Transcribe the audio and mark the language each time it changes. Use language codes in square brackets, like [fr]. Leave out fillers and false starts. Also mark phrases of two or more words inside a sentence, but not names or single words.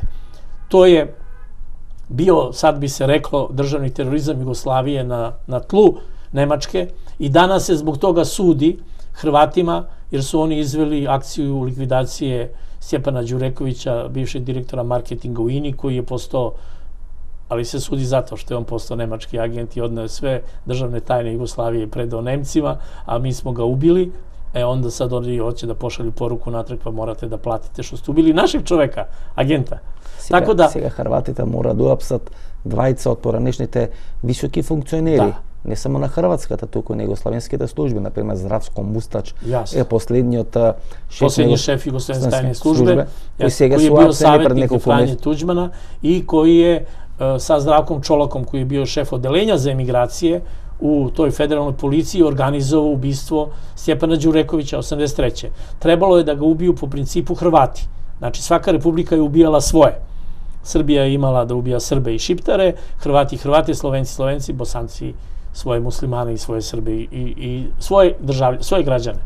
[sr] To je bio, sad bi se reklo, državni terorizam Jugoslavije na tlu Nemačke, i danas se zbog toga sudi Hrvatima, jer su oni izveli akciju likvidacije Stjepana Đurekovića, bivšeg direktora marketinga u INI, koji je postao, ali se sudi zato što je on postao nemački agent i odneo sve državne tajne Jugoslavije i predao Nemcima, a mi smo ga ubili. Onda sad oni hoće da pošalju poruku natrag, pa morate da platite što ste ubili našeg čoveka, agenta. [mk] Сега Хрватите мора да уапсат двајца од поранешните високи функционери. Не само на хрватската, туку и на југославенските служби. Например, Здравко Мустач е последниот шеф југославенски тајни службе, кој е бил саветник на Фрање Туđмана и кој е [sr] sa Zdravkom Čolakom, koji je bio šef odelenja za emigracije u toj federalnoj policiji, organizovao ubistvo Stjepana Đurekovića 83. Trebalo je da ga ubiju po principu Hrvati. Znači, svaka republika je ubijala svoje. Srbija je imala da ubija Srbe i Šiptare, Hrvati Hrvate, Slovenci Slovenci, Bosanci svoje muslimane i svoje Srbe i svoje građane.